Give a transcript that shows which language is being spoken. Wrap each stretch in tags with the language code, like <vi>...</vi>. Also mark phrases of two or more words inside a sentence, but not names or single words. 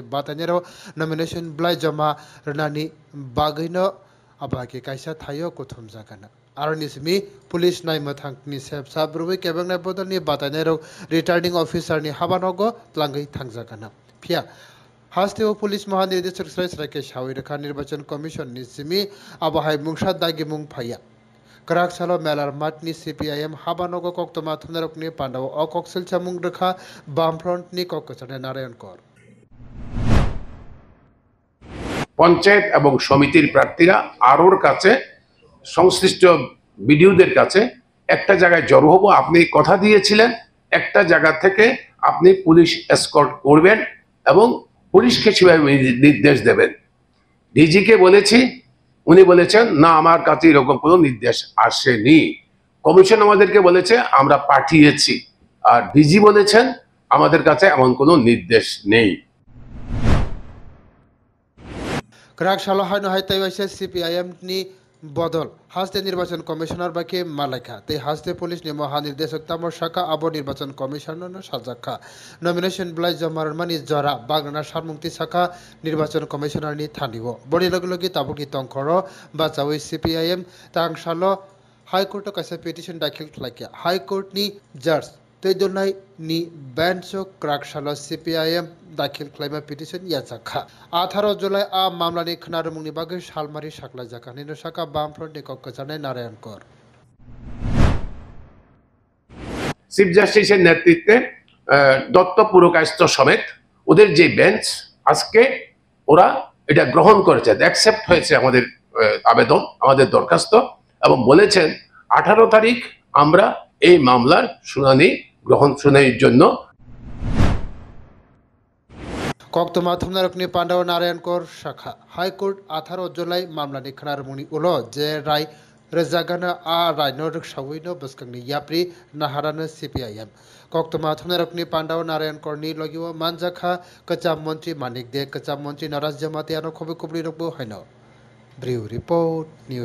<trk>बातानेरो नमिनेशन ब्लाइ जमा रनानि बागैनो आबाके कायसा थायो कुथुम जागाना आरनिसमी पुलिस नायमथांनि सेब साब्रुबै केबंनाय बदलनि बातानेरो</trk> <en>returning officer</en> <trk>नि हाबानगो तलांगै थांजागाना फिया हास्तेव पुलिस महानिर्देशक सराय सरायके सावैरखा निर्वाचन कमिशन नि सिमी आबाहाय मुंसा दागि मुं फाया क्राकसालो मेलार मातनि सीपीआईएम हाबानगो कक्तमा थुनारकनि पांडाव अकक सिलचा मुं रेखा बामफ्रंटनि कक्कजानाय नारायण कर</trk> <bn>পঞ্চায়েত এবং সমিতির প্রার্থীরা আরোর काছে সংশ্লিষ্ট বিডিওদের কাছে একটা জায়গায় জড়ো হবো আপনি কথা দিয়েছিলেন একটা জায়গা থেকে আপনি</bn> <en>police escort</en> <bn>করবেন এবং পুলিশকে সেভাবে নির্দেশ দেবেন ডিজি কে বলেছি উনি বলেছেন না আমার কাছে এরকম কোনো নির্দেশ আসেনি কমিশন আমাদেরকে বলেছে আমরা পাঠিয়েছি আর ডিজি বলেছেন আমাদের কাছে এমন কোনো নির্দেশ নেই</bn> <trk>क्राकसाला हायनो हायताइवाइसे सीपीआईएम नि बदल हास्ते निर्वाचन कमिशनार बाके मालायखा ते हास्ते पुलिस नि महानिर्देशक तामर शाखा आबो निर्वाचन कमिशनार साजाखा नमिनेशन ब्लाइ जमार मानि जरा बागना सानमुंति शाखा निर्वाचन कमिशनार नि थानिओ बनि लगे लगे ताबुकि तंखर बाचावै सीपीआईएम तांसालो हाइकोर्ट कासे पिटिशन दाखिल खालायखा हाइकोर्ट नि जज तैदनाय नि बेंच क्राकसाला सीपीआईएम दाखिल खालामनाय पिटिशन याजाखा 18 जुलाई आ मामलानि खोनारुमुंनि बागै सालमारि साखलायजाखा निनो साखा बामफ्रन्टनि कक्कजानाय नारायण कर</trk> <bn>চিফ জাস্টিসের নেতৃত্বে দত্ত পুরকায়স্থ সমেত ওদের যে বেঞ্চ আজকে ওরা এটা গ্রহণ করেছে অ্যাকসেপ্ট হয়েছে আমাদের আবেদন আমাদের দরখাস্ত এবং বলেছেন 18 তারিখ আমরা এই মামলার শুনানির জন্য</bn> <trk>कक्तमा थुमनारकनि पांडाव नारायण कर शाखा हाइकोर्ट 18 जुलाई मामलानि खोनारुमुंनि उलो जे राय रेजागानो आ रायनो रक्सावैनो बसकांनि याप्रि नाहारानो सीपीआईएम कक्तमा थुमनारकनि पांडाव नारायण करनि लगिओ मानजाखा कचाम मंत्री मानिक दे कचाम मंत्री नाराज जमातियानो खबि कुबरि रबो हायनो ब्रिउ रिपोर्ट न्यूज</trk>